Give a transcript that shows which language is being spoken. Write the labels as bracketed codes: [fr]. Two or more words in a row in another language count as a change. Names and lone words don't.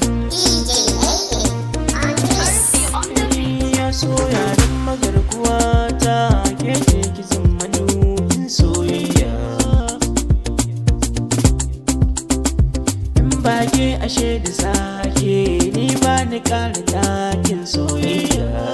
[en] D J Hayden on the beat. Harbi on the beat. [ha] Ya soya don magarkuwa ta, ke ce ki zama nufin soyayya. In ba ke ashe da sake, ni ba ni ƙara takin soyayya.